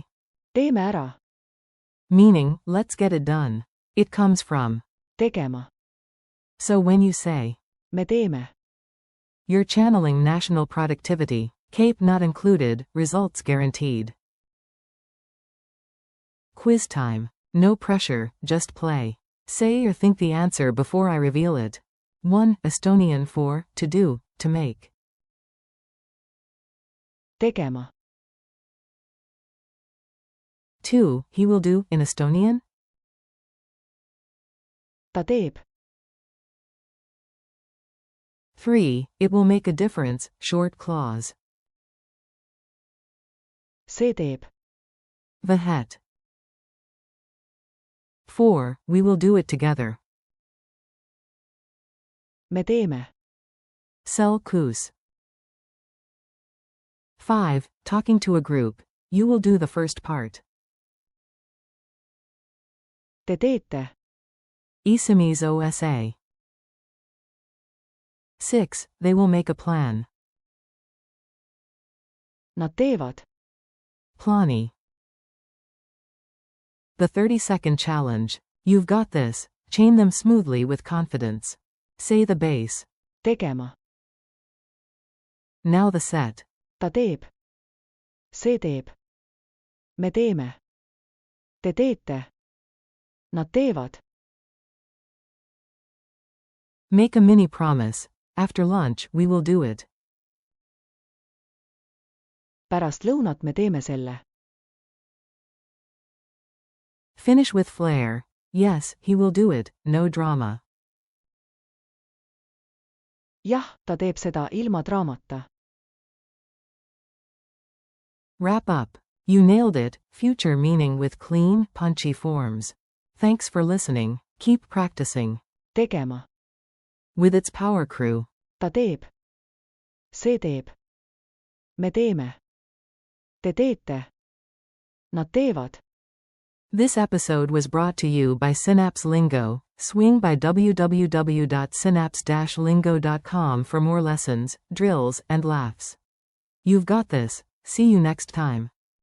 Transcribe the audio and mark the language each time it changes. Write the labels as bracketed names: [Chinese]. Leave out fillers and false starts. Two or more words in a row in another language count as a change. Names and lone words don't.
[Estonian] teeme ära. [English] Meaning, let's get it done. It comes from. [Estonian] tegema. [English] So when you say, [Estonian] me teeme. [English] you're channeling national productivity, CAPE not included, results guaranteed. Quiz time. No pressure, just play. Say or think the answer before I reveal it. 1. Estonian for, to do, to make. [Estonian] tegema. [English] 2. He will do, in Estonian? [Estonian] ta teeb. [English] 3. It will make a difference, short clause. [Estonian] see teeb. Vahet. 4. [English] We will do it together. [Estonian] me teeme. Sel kus. 5. [English] Talking to a group. You will do the first part. [Estonian] te teete. Isamis osa. 6. [English] They will make a plan. [Estonian] nad teevad. Plani. [English] The 30-second challenge. You've got this. Chain them smoothly with confidence. Say the base. [Estonian] tegema, [English] Now the set. [Estonian] ta teeb, see teeb, me teeme, te teete, nad teevad. [English] Make a mini promise. After lunch, we will do it. [Estonian] Pärast lõunat me teeme selle. [English] Finish with flair. Yes, he will do it, no drama. [Estonian] Jah, ta teeb seda ilma draamata. [English] Wrap up. You nailed it, future meaning with clean, punchy forms. Thanks for listening. Keep practicing. [Estonian] tegema, [English] With its power crew. [Estonian] ta teeb, see teeb, me teeme, te teete, nad teevad. [English] This episode was brought to you by Synapse Lingo. Swing by www.synapse-lingo.com for more lessons, drills, and laughs. You've got this. See you next time.